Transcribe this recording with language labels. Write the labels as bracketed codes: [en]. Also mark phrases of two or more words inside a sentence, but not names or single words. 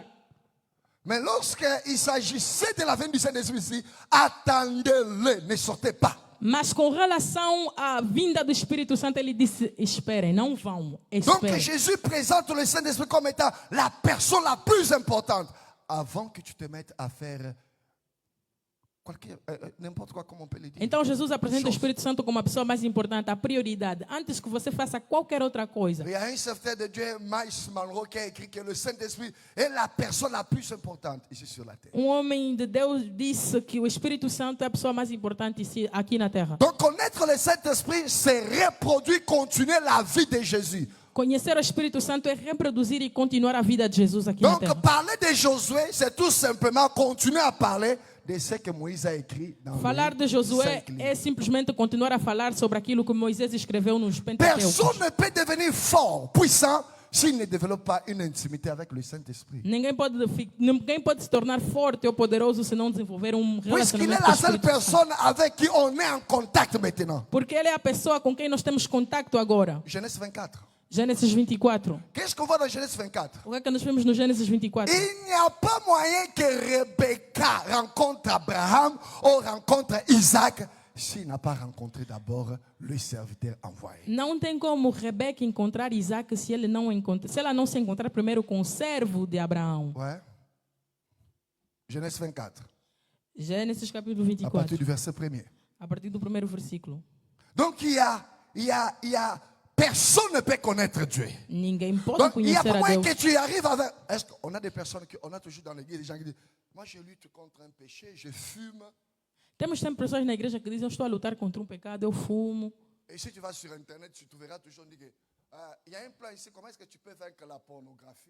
[fr] Mais lorsqu'il s'agissait de la venue du Saint-Esprit, attendez-le, ne sortez pas. [pt] Mas com relação à vinda do Espírito Santo, ele disse, esperem, não vão, [fr] Donc [pt] esperem. [fr] Jésus présente le Saint-Esprit comme étant la personne la plus importante. Avant que tu te mettes à faire n'importe quoi, comme on peut le dire. [pt] Então Jesus apresenta o [fr] Chose. [pt] Espírito Santo como a pessoa mais importante, a prioridade, antes que você faça qualquer outra coisa. [fr] Il y a un certain de Dieu, Miles Monroe, qui a écrit que le Saint-Esprit est la personne la plus importante ici sur la terre. [pt] Homem de Deus disse que o Espírito Santo é a pessoa mais importante aqui na Terra. [fr] Donc connaître le Saint-Esprit, c'est reproduire, continuer la vie de Jésus. [pt] Conhecer o Espírito Santo é reproduzir e continuar a vida de Jesus aqui na [fr] Donc [pt] Terra. [fr] parler de Josué, c'est tout simplement continuer à parler de ce que Moïse a écrit dans [pt] Falar de [fr] les [pt] Josué [fr] 5 livres. [pt] é simplesmente continuar a falar sobre aquilo que Moisés escreveu nos Pentateucos. [fr] Personne ne peut devenir fort, puissant, s'il ne développe pas une intimité avec le Saint-Esprit. [pt] Ninguém pode se tornar forte ou poderoso se não desenvolver um [fr] Puisqu'il [pt] relacionamento [fr] est [pt] com o [fr] la seule [pt] Espírito Santo. [fr] personne avec qui on est en contact maintenant. [pt] Porque ele é a pessoa com quem nós temos contato agora. [fr] Genèse 24. [pt] Gênesis 24. [fr] Qu'est-ce qu'on voit dans Genèse 24? [pt] O que é que nós vemos no Gênesis 24? [fr] Il n'y a pas moyen que Rebecca rencontre Abraham ou rencontre Isaac s'il n'a pas rencontré d'abord le serviteur envoyé. [pt] Não tem como Rebeca encontrar Isaac se ela não se encontrar primeiro com o servo de Abraão. [fr] Ouais. Genèse 24. [pt] Gênesis capítulo [fr] À partir [pt] 24. [fr] du verset 1er. [pt] A partir do primeiro versículo. [fr] Donc il y a personne ne peut connaître Dieu. [pt] Ninguém pode [fr] Donc il n'y a [pt] conhecer [fr] pas [pt] a [fr] moyen [pt] Deus. [fr] que tu arrives avec. Est-ce qu'on a des personnes on a toujours dans l'église des gens qui disent, moi je lutte contre un péché, je fume. [pt] Temos sempre pessoas na igreja que dizem, eu estou a lutar contra um pecado, eu fumo. [fr] Et si tu vas sur internet, tu trouveras toujours dit que il y a un plan ici, comment est-ce que tu peux vaincre la pornographie?